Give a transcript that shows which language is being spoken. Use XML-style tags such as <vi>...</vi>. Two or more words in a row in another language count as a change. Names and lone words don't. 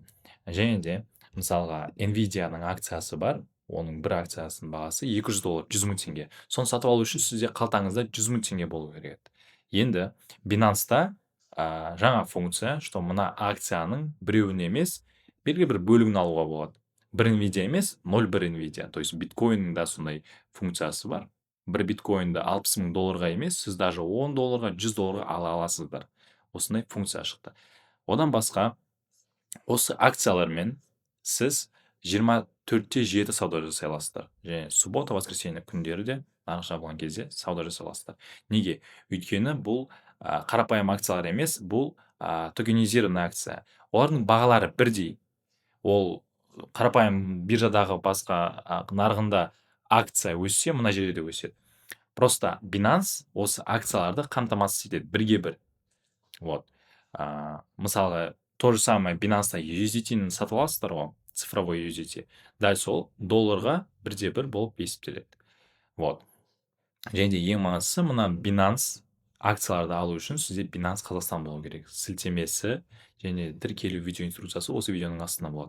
<kk>Және де мысалға Nvidia-ның акциясы бар. Оның бір акциясының бағасы $200, 100 мың теңге. Соны сатып алу үшін сізде қалтаңызда 100 мың теңге болу керек еді. Енді Binance-та жаңа функция, что мына акцияның біреуін емес, белгілі бір бөлігін алуға болады. Бір Nvidia емес, 0,1 Nvidia.</kk> <ru>То есть</ru> <kk>биткоинның да сондай функциясы бар. Бір биткоинді $60,000 емес, сіз даже $10, $100 ала аласыздар. Осындай функция шықты. Одан басқа, осы акциялармен сіз 24/7 сауда жасай аласыздар. Және</kk> <ru>суббота, воскресенье</ru> <kk>күндері де нарық жабылған кезде сауда жасай аласыздар. Неге? Өйткені бұл қарапайым акциялар емес, бұл токенизированный акция. Олардың бағалары бірдей. Ол қарапайым биржадағы басқа нарығында акция өссе, мына жерде де өседі. Просто Binance осы акцияларды қамтамасыз етеді бірге бір. Вот. Мысалға,</kk> <ru>то же самое</ru> <kk>Binance'да USDT-ні сатып аласыздар ғой, цифровой USDT. Дәл сол долларға бірде бір болып есептеледі. Вот. Және де ең маңыздысы, мына Binance акцияларды алу үшін сізде Binance Қазақстан болу керек. Сілтемесі және тіркелу видео инструкциясы осы видеоның астында болады.</kk>